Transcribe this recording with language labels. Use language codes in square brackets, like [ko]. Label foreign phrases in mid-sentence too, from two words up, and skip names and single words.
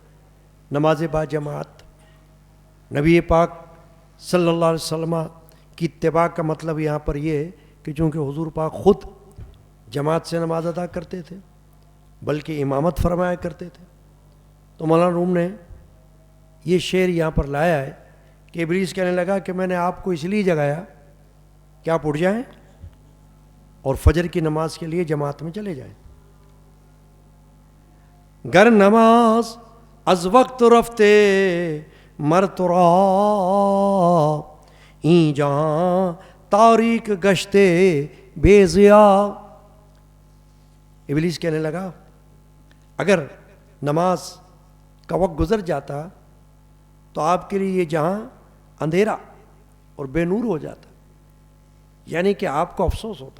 [ur] نماز با جماعت, نبی پاک [ar] صلی اللہ علیہ وسلم [ur] کی اتباع کا مطلب یہاں پر یہ ہے کہ چونکہ حضور پاک خود جماعت سے نماز ادا کرتے تھے بلکہ امامت فرمایا کرتے تھے, تو مولانا روم نے یہ شعر یہاں پر لایا ہے کہ ابلیس کہنے لگا کہ میں نے آپ کو اس لیے جگایا کہ آپ اٹھ جائیں اور فجر کی نماز کے لیے جماعت میں چلے جائیں. [fa] گر نماز از وقت رفتے مرترا این جہاں تاریک گشتے بے ضیا. [ur] ابلیس کہنے لگا اگر نماز کا وقت گزر جاتا تو آپ کے لیے یہ جہاں اندھیرا اور بے نور ہو جاتا, یعنی کہ آپ کو افسوس ہوتا.